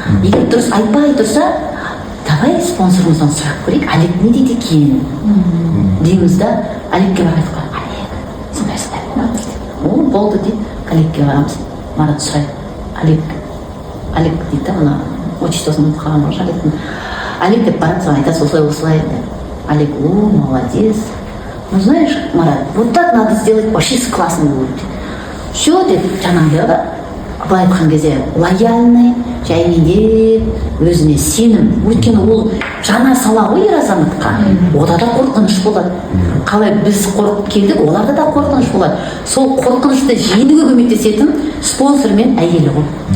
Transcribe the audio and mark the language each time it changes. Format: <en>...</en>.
<kk>Егер дұрыс айтпай тұрса, давай спонсорымыздан сұрақ көрейік, Олег не дейді екен дейміз да, Олегке барайық қой, Олег сондай болады дейді. О, болды дейді, Олегке барамыз. Марат сұрайды, Олег дейді да, мына отчетосын қалған ғой Олегтің. Олег деп барады, айтасыз осылай деп. Олег, о, молодец.</kk> <ru>Ну знаешь, Марат, вот так надо сделать, вообще классно будет.</ru> <kk>Все деп жаңағыда былай айтқан кезде лояльный, жайменеп, өзіне сенім. Өйткені ол жана сала ғой ер азаматқа. Ода да қорқыныш болады. Қалай біз қорқып келдік, оларда да қорқыныш болады. Сол қорқынышты жеңуге көмектесетін спонсор мен әйелі ғой.</kk>